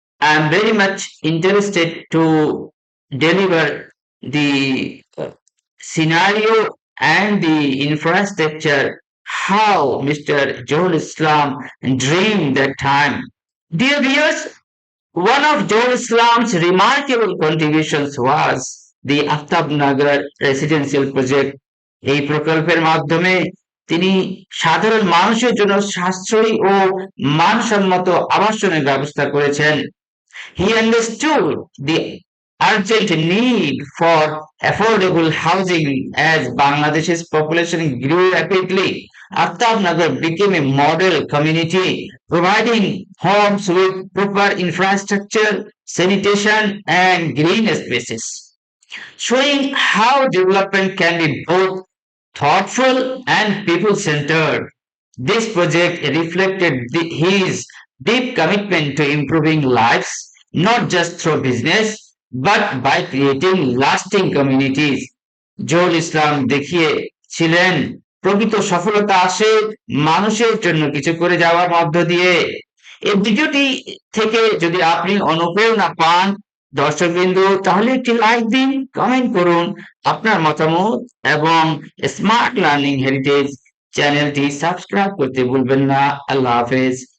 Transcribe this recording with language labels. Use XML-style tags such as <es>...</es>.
<en>I am very much interested to deliver the scenario and the infrastructure how Mr. Johul Islam dreamed that time. Dear viewers, one of Johul Islam's remarkable contributions was the Aftabnagar residential project.</en> <bn>এই প্রকল্পের মাধ্যমে তিনি সাধারণ মানুষের জন্য সাশ্রয়ী ও মানসম্মত আবাসনের ব্যবস্থা করেছেন।</bn> <en>He understood the urgent need for affordable housing as Bangladesh's population grew rapidly. Aftabnagar became a model community, providing homes with proper infrastructure, sanitation, and green spaces, showing how development can be both thoughtful and people-centered. This project reflected his deep commitment to improving lives, not just through business, but by creating lasting communities.</en> <bn>Zahurul Islam দেখিয়েছিলেন প্রকৃত সফলতা আসে মানুষের জন্য কিছু করে যাওয়ার মধ্য দিয়ে। এই ভিডিওটি থেকে যদি আপনি অনুপ্রেরণা পান দর্শকবৃন্দু, তাহলে একটি লাইক দিন, কমেন্ট করুন আপনার মতামত এবং স্মার্ট লার্নিং হেরিটেজ চ্যানেলটি সাবস্ক্রাইব করতে ভুলবেন না। আল্লাহ হাফেজ।</bn>